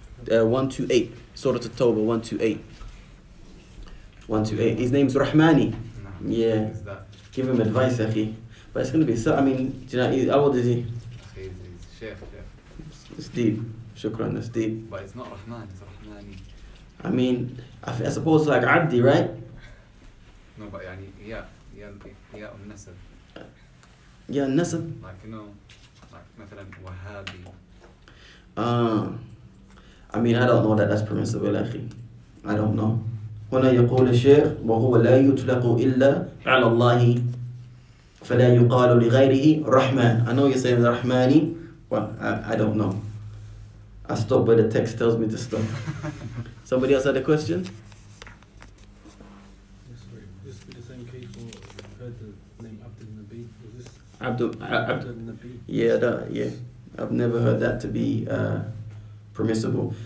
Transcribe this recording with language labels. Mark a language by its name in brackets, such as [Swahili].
[English] 128. Surah At-Tawbah 128. 128. His name's Rahmani. No, Yeah. Is that? Give him advice, akhi. But it's going to be so. I mean, do you know, how old is he? He's Sheikh. It's deep. Shukran, that's deep. But it's not Rahman, it's Rahmani. I mean, I suppose like Abdi, right? No, but [Arabic] يعني يا النسب. [English] Yeah, Nasab. Like, you know, like مثلا Wahhabi. I mean, I don't know that that's permissible, akhi. I don't know. [Arabic] هنا يقول الشيخ وهو لا يطلق إلا على الله فلا يقال لغيره رحمن. [English] I know you're saying Rahmani. Well, I don't know. I stop where the text tells me to stop. Somebody else had a question? This would be the same case for heard the name Abdul Nabi. Is this Abdul Nabi? Yeah, I've never heard that to be permissible.